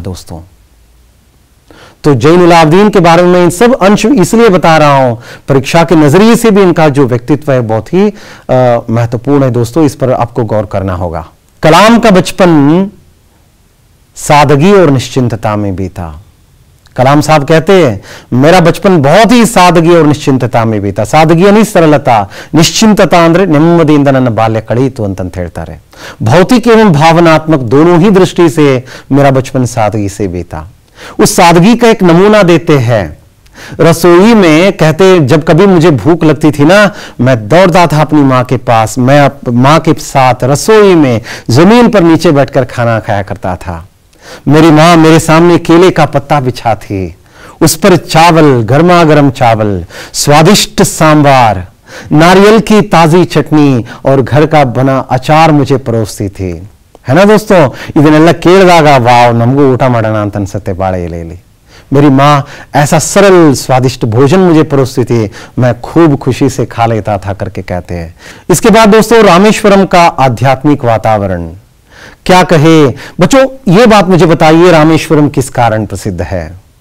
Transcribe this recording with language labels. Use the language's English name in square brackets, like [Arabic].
[Hindi] दोस्तों तो जैनुल आबदीन के बारे में इन सब अंश इसलिए बता रहा हूं, परीक्षा के नजरिए से भी इनका जो व्यक्तित्व है बहुत ही महत्वपूर्ण है। दोस्तों इस पर आपको गौर करना होगा। कलाम का बचपन सादगी और निश्चिंतता में बीता। कलाम साहब कहते हैं, मेरा बचपन बहुत ही सादगी और निश्चिंतता में बीता। सादगी यानी सरलता, निश्चिंतता [Kannada] ಅಂದ್ರೆ ನೆಮ್ಮದಿಯಿಂದ ನನ್ನ ಬಾಲ್ಯ ಕಳೆಯಿತು ಅಂತ ಹೇಳ್ತಾರೆ। [Hindi] भौतिक एवं भावनात्मक दोनों ही दृष्टि से मेरा बचपन सादगी से बीता। उस सादगी का एक नमूना देते हैं। रसोई में कहते, जब कभी मुझे भूख लगती थी ना, मैं दौड़ता था अपनी माँ के पास। मैं माँ के साथ रसोई में जमीन पर नीचे बैठकर खाना खाया करता था। मेरी माँ मेरे सामने केले का पत्ता बिछा थी, उस पर चावल, गर्मा गर्म चावल, स्वादिष्ट सांबार, नारियल की ताजी चटनी और घर का बना अचार मुझे परोसती थी। है ना दोस्तों, [Kannada] ಇದನ್ನೆಲ್ಲ ಕೇಳಿದಾಗ ವಾವ್ ನಮಗೂ ಊಟ ಮಾಡೋಣ ಅಂತ ಅನ್ಸುತ್ತೆ ಬಾಳೆ ಎಲೆಯಲ್ಲಿ। [Hindi] मेरी माँ ऐसा सरल स्वादिष्ट भोजन मुझे परोसती थी, मैं खूब खुशी से खा लेता था करके कहते हैं। इसके बाद दोस्तों रामेश्वरम का आध्यात्मिक वातावरण क्या कहे। बच्चों ये बात मुझे बताइए, रामेश्वरम किस कारण प्रसिद्ध है?